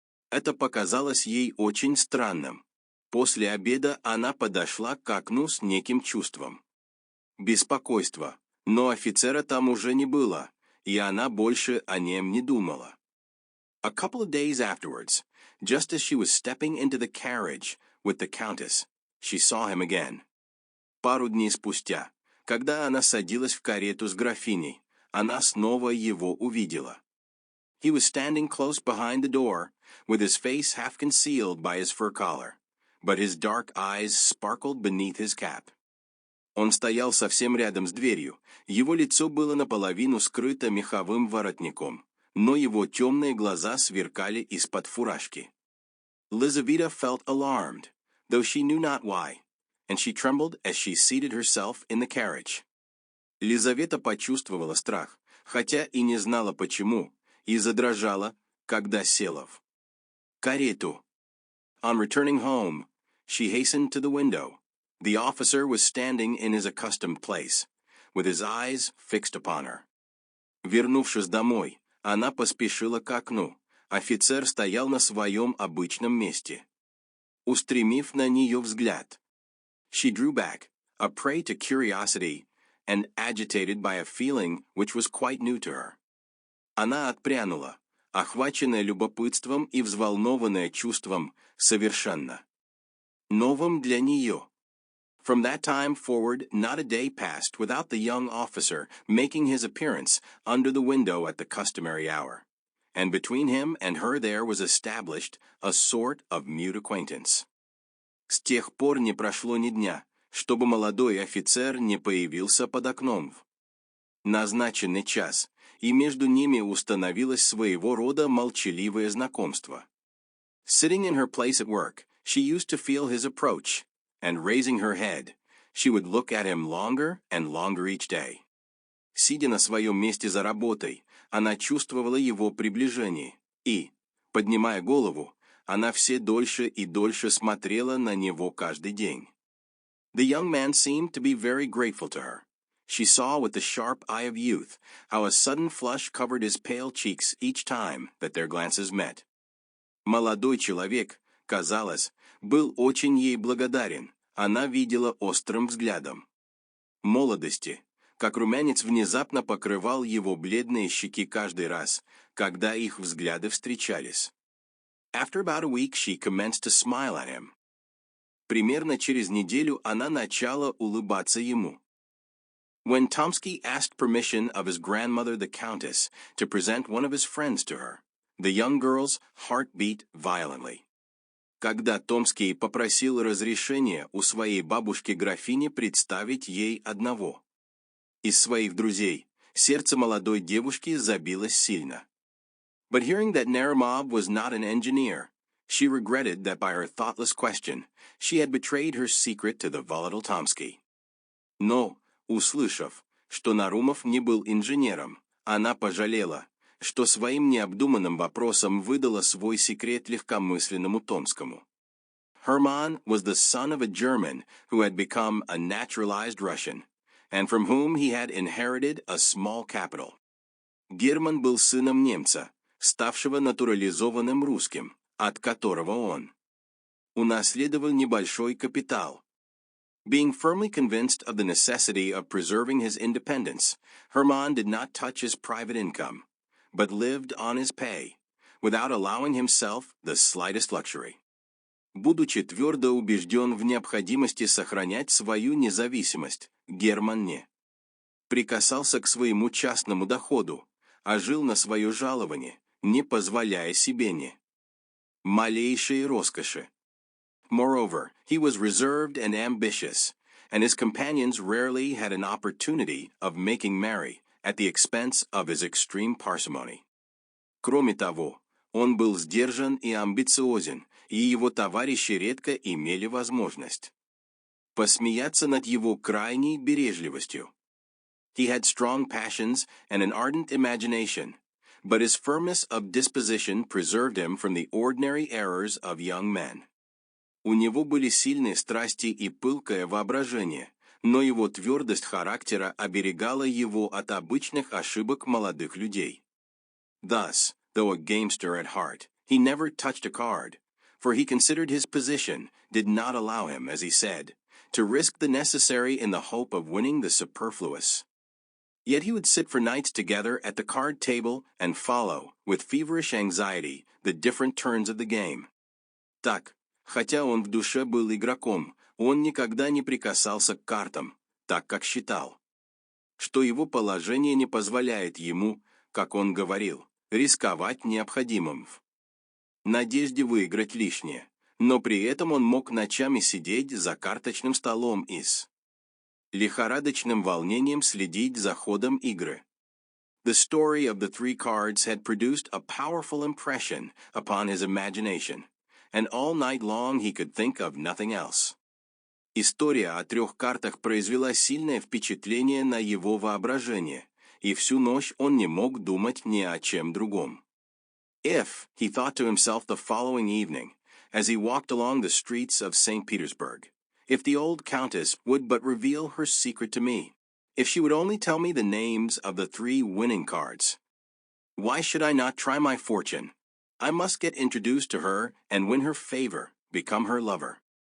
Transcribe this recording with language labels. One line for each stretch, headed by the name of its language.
Russian: Это показалось ей очень странным. После обеда она подошла к окну с неким чувством беспокойства, но офицера там уже не было, и она больше о нем не думала.
English: A couple of days afterwards, just as she was stepping into the carriage with the countess, she saw him again.
Russian: Пару дней спустя, когда она садилась в карету с графиней, она снова его увидела.
English: He was standing close behind the door, with his face half concealed by his fur collar, but his dark eyes sparkled beneath his cap.
Russian: Он стоял совсем рядом с дверью, его лицо было наполовину скрыто меховым воротником, но его темные глаза сверкали из-под фуражки.
English: Lizaveta felt alarmed, though she knew not why, and she trembled as she seated herself in the carriage.
Russian: Лизавета почувствовала страх, хотя и не знала почему, и задрожала, когда села в карету.
English: On returning home, she hastened to the window. The officer was standing in his accustomed place, with his eyes fixed upon her.
Russian: Вернувшись домой, она поспешила к окну. Офицер стоял на своем обычном месте, устремив на нее взгляд.
English: She drew back, a prey to curiosity, and agitated by a feeling which was quite new to her.
Russian: Она отпрянула, охваченная любопытством и взволнованная чувством совершенно новым для нее.
English: From that time forward, not a day passed without the young officer making his appearance under the window at the customary hour, and between him and her there was established a sort of mute acquaintance.
Russian: С тех пор не прошло ни дня, чтобы молодой офицер не появился под окном в назначенный час, и между ними установилось своего рода молчаливое знакомство.
English: Sitting in her place at work, she used to feel his approach, and raising her head, she would look at him longer and longer each day.
Russian: Сидя на своем месте за работой, она чувствовала его приближение, и, поднимая голову, она все дольше и дольше смотрела на него каждый день.
English: The young man seemed to be very grateful to her. She saw with the sharp eye of youth how a sudden flush covered his pale cheeks each time that their glances met.
Russian: Молодой человек, казалось, был очень ей благодарен, она видела острым взглядом молодости, как румянец внезапно покрывал его бледные щеки каждый раз, когда их взгляды встречались.
English: After about a week she commenced to smile at him.
Russian: Примерно через неделю она начала улыбаться ему.
English: When Tomsky asked permission of his grandmother the Countess to present one of his friends to her, the young girl's heart beat violently.
Russian: Когда Томский попросил разрешения у своей бабушки-графини представить ей одного из своих друзей, сердце молодой девушки забилось сильно.
English: But hearing that Naramov was not an engineer, she regretted that by her thoughtless question, she had betrayed her secret to the volatile Tomsky.
Russian: Но, услышав, что Нарумов не был инженером, она пожалела, что своим необдуманным вопросом выдала свой секрет легкомысленному Томскому.
English: Hermann was the son of a German who had become a naturalized Russian, and from whom he had inherited a small capital.
Russian: Герман был сыном немца, ставшего натурализованным русским, от которого он унаследовал небольшой капитал.
English: Being firmly convinced of the necessity of preserving his independence, Hermann did not touch his private income, but lived on his pay, without allowing himself the slightest luxury.
Russian: Будучи твердо убежден в необходимости сохранять свою независимость, Герман не прикасался к своему частному доходу, а жил на свое жалование, не позволяя себе ни малейшей роскоши.
English: Moreover, he was reserved and ambitious, and his companions rarely had an opportunity of making merry at the expense of his extreme parsimony.
Russian: Кроме того, он был сдержан и амбициозен, и его товарищи редко имели возможность посмеяться над его крайней бережливостью.
English: He had strong passions and an ardent imagination, but his firmness of disposition preserved him from the ordinary errors of young men.
Russian: У него были сильные страсти и пылкое воображение, но его твердость характера оберегала его от обычных ошибок молодых людей.
English: Thus, though a gamester at heart, he never touched a card, for he considered his position did not allow him, as he said, to risk the necessary in the hope of winning the superfluous. Yet he would sit for nights together at the card table and follow, with feverish anxiety, the different turns of the game.
Russian: Так, хотя он в душе был игроком, он никогда не прикасался к картам, так как считал, что его положение не позволяет ему, как он говорил, рисковать необходимым в надежде выиграть лишнее, но при этом он мог ночами сидеть за карточным столом и с лихорадочным волнением следить за ходом игры.
English: The story of the three cards had produced a powerful impression upon his imagination, and all night long he could think of nothing else.
Russian: История о 3 картах произвела сильное впечатление на его воображение, и всю ночь он не мог думать ни о чем другом.
English: If, he thought to himself the following evening, as he walked along the streets of St. Petersburg, if the old countess would but reveal her secret to me, if she would only tell me the names of the 3 winning cards. Why should I not try my fortune? I must get introduced to her and win her favor, become her lover.